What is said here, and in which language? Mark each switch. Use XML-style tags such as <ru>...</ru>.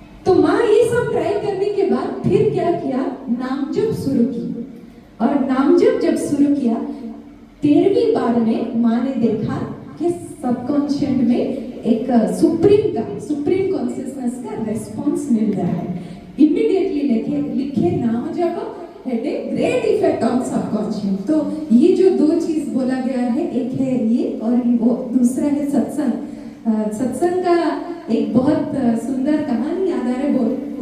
<hi>तो माँ ये सब ट्राई करने के बाद फिर क्या किया, नाम जप शुरू की, और नाम जब शुरू किया, 13वीं बार में माँ ने देखा कि सबकॉन्शियस में एक सुप्रीम कॉन्शियसनेस का रेस्पॉन्स मिल रहा है।</hi> <en>Immediately लिखे नाम जप had a great effect on subconscious।</en> <hi>तो ये जो दो चीज बोला गया है, एक है ये और वो दूसरा है सत्संग। सत्संग का एक बहुत सुंदर कहानी याद आ रहा है, बोलिए।</hi>